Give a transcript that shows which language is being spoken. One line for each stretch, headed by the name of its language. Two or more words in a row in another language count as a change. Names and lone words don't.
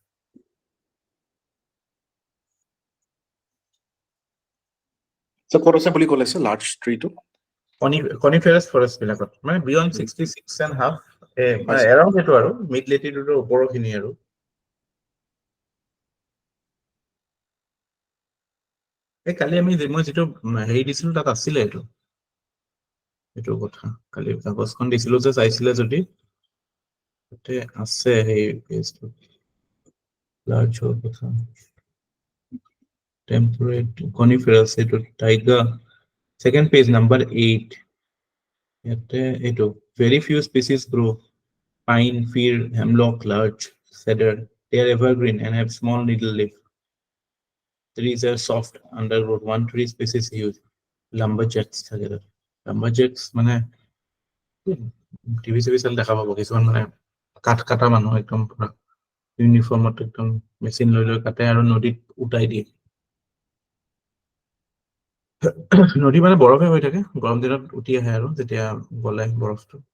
Assamese: স্যার ক'ত আছে বুলি ক'লে স্যার লাৰ্জ ট্ৰিটো
English: coniferous forest
Assamese: বিলাকত মানে beyond 66.5 মানে এৰাউণ্ড সেইটো আৰু
English: mid latitude
Assamese: ওপৰখিনি আৰু এই কালি মই যিটো হেৰি দিছিলো তাত আছিলে এইটো কথা কালি কাগজখন দিছিলো যে চাইছিলে যদি তাতে আছে সেই পেজটো লাৰ্জৰ কথা
English: temperate coniferous
Assamese: এইটো টাইগাৰ
English: second page number 8
Assamese: ইয়াতে এইটো
English: very few species grow pine fir hemlock large cedar they are evergreen and have small needle leaf trees are soft undergrowth one tree species used lumberjacks
Assamese: থাকে তাত lumberjacks মানে টিভি চিভি চাল দেখা পাব কিছুমান মানে কাঠ কাটা মানুহ একদম পুৰা ইউনিফৰ্মত একদম মেচিন লৈ কাটে আৰু নদীত উটাই দিয়ে নদী মানে বৰফে হৈ থাকে গৰম দিনত উঠি আহে আৰু যেতিয়া গলে বৰফটো